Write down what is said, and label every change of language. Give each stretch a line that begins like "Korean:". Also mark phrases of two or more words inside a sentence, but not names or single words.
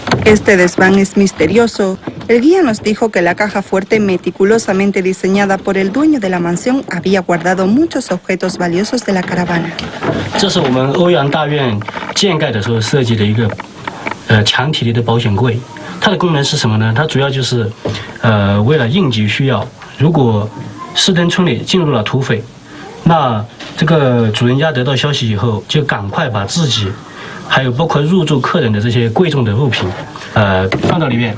Spanish: Este desván es misterioso. El guía nos dijo que la caja fuerte meticulosamente diseñada por el dueño de la mansión había guardado muchos objetos valiosos de la caravana.
Chinese: 这是我们欧阳大院建盖的时候设计的一个强体力的保险柜。它的功能是什么呢？它主要就是为了应急需要，如果士登村里进入了土匪，那这个主人家得到消息以后，就赶快把自己还有包括入住客人的这些贵重的物品放到里面。